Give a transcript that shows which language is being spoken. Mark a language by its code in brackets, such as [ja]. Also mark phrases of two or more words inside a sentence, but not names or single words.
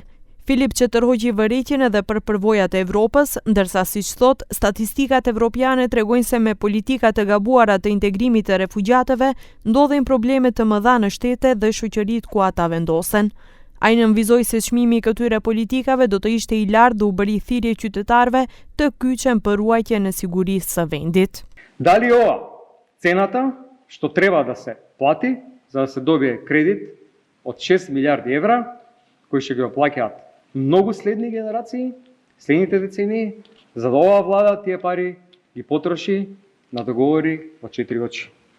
[sq] Filipçe tërhoqi vërejtjen edhe për përvojat e Evropës, ndërsa siç thot, statistikat evropiane tregojnë se me politika të gabuara të integrimit të refugjatëve ndodhin probleme të mëdha në shtete dhe shoqëritë ku ata vendosen. Ai nënvizoi se çmimi i këtyre politikave do të ishte i lartë dhe u bëri thirrje qytetarëve të kyçen për ruajtjen e sigurisë së vendit. [mk] Дали ова цената што треба да се плати за да се добие кредит од 6 милиарди евра, кои ќе го плаќаат многу следни генерации, следните децении, за да оваа влада тие пари ги потроши на договори во 4 очи.